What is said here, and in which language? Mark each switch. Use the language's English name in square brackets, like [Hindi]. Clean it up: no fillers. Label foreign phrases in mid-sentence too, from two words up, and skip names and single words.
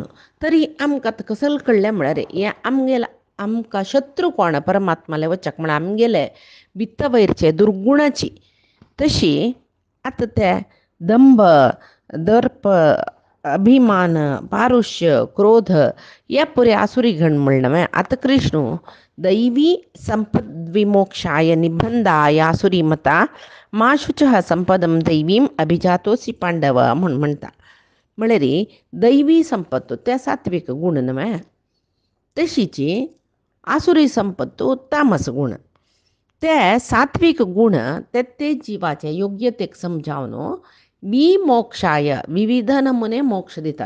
[Konkani] तरी आमकां कसल कळ्ळें म्हळ्यार हें आमकां शत्रू कोण परमात्माले वचक म्हळ्यार आमगेले भित्त वयरचे दुर्गुणाची. तशी आतां ते दंभ दर्प अभिमान पारुश्य क्रोध हे पुरे आसुरी गण म्हणलें. आतां कृष्ण [Sanskrit] दैवी संपद विमोक्षाय निबंधाय आसुरी मता मा शुचः संपदम दैवीम अभिजातोसी पांडव [Konkani] म्हणटा. म्हळ्यार दैवी संपत्त त्या सात्विक गुण न्हय, तशीची आसुरी संपत्त तामस गुण. ते सात्विक गुण ते जिवाचे योग्यतेक समजावन बी मोक्षाय विविध नमुने मोक्ष दिता.